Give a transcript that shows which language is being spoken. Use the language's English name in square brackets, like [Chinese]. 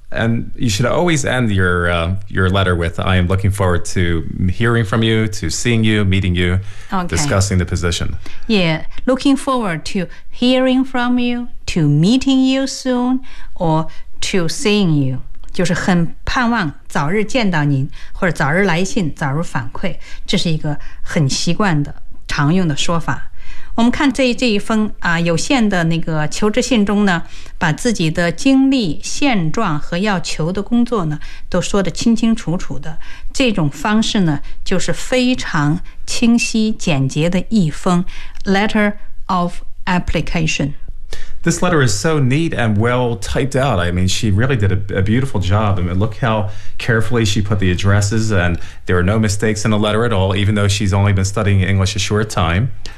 [English] And you should always end your letter with I am looking forward to hearing from you, to seeing you, meeting you, discussing the position. Yeah, looking forward to hearing from you, to meeting you soon, or to seeing you. [Chinese] 就是很盼望早日见到您或者早日来信早日反馈这是一个很习惯的常用的说法我们看这一封啊有限的那个求职信中呢把自己的经历现状和要求的工作呢都说得清清楚楚的这种方式呢就是非常清晰简洁的一封 letter of application [English] This letter is so neat and well typed out. I mean, she really did a beautiful job. I mean, look how carefully she put the addresses and there are no mistakes in the letter at all, even though she's only been studying English a short time.